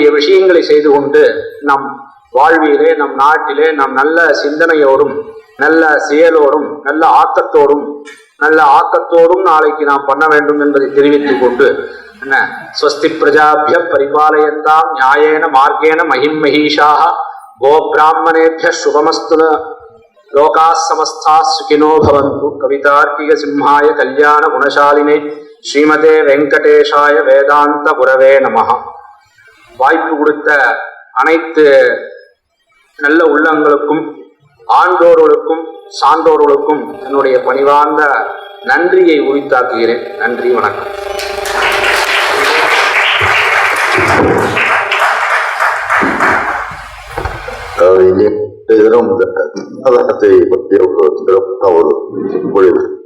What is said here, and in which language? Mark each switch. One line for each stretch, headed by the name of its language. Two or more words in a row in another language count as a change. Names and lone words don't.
Tamil: விஷயங்களை செய்து கொண்டு நம் வாழ்விலே, நம் நாட்டிலே நாம் நல்ல சிந்தனையோடும் நல்ல செயலோடும் நல்ல ஆக்கத்தோடும் நாளைக்கு நாம் பண்ண வேண்டும் என்பதை தெரிவித்துக் கொண்டு என்ன
Sanskrit: स्वस्ति प्रजाभ्य परिपालयन्ताम् न्यायेन मार्गेण महीम् महीशाः गो ब्राह्मणेभ्य शुभमस्तु लोका समस्ता सुखिनो भवन्तु. कवितार्किक सिंहाय कल्याण गुणशालिने श्रीमते वेङ्कटेशाय वेदान्त गुरवे नमः.
Tamil: வாய்ப்பு கொடுத்த அனைத்து நல்ல உள்ளங்களுக்கும், ஆண்டோர்களுக்கும் சான்றோர்களுக்கும் என்னுடைய பணிவார்ந்த நன்றியை உரித்தாக்குகிறேன். நன்றி, வணக்கம். தினம் சனாதனத்தை பற்றிய ஒரு சிறப்பான ஒரு பொழிவு.